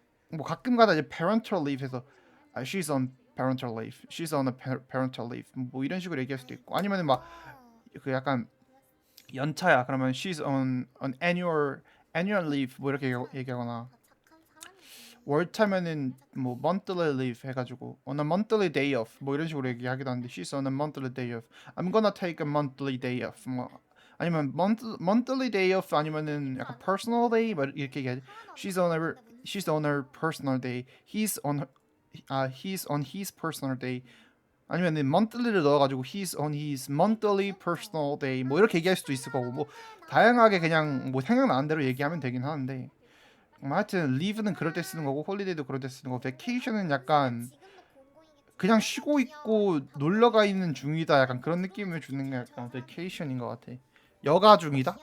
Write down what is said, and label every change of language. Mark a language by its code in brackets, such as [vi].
[ko] 뭐 가끔가다 이제 parental leave 해서 [en] she's on parental leave, [ko] she's on a parental leave 뭐 이런 식으로 얘기할 수도 있고 아니면은 막 그 약간 연차야 그러면 [en] she's on an annual leave [ko] 뭐 이렇게 얘기하거나 월차면은 뭐 monthly leave 해가지고 on a monthly day off 뭐 이런 식으로 얘기하기도 하는데 [en] she's on a monthly day off. I'm gonna take a monthly day off. [ko] 뭐 아니면 monthly day off 아니면은 약간 personal day 뭐 이렇게 얘기하지. [en] She's on her personal day. He's on his personal day. [ko] 아니면은 monthly를 넣어가지고 [en] he's on his monthly personal day [ko] 뭐 이렇게 얘기할 수도 있을 거고 뭐 다양하게 그냥 뭐 생각나는 대로 얘기하면 되긴 하는데. 하여튼 leave는 그럴 때 쓰는 거고 holiday도 그럴 때 쓰는 거고 vacation은 약간 그냥 쉬고 있고 놀러가 있는 중이다 약간 그런 느낌을 주는 게 약간 vacation인 것 같아. 여가 중이다?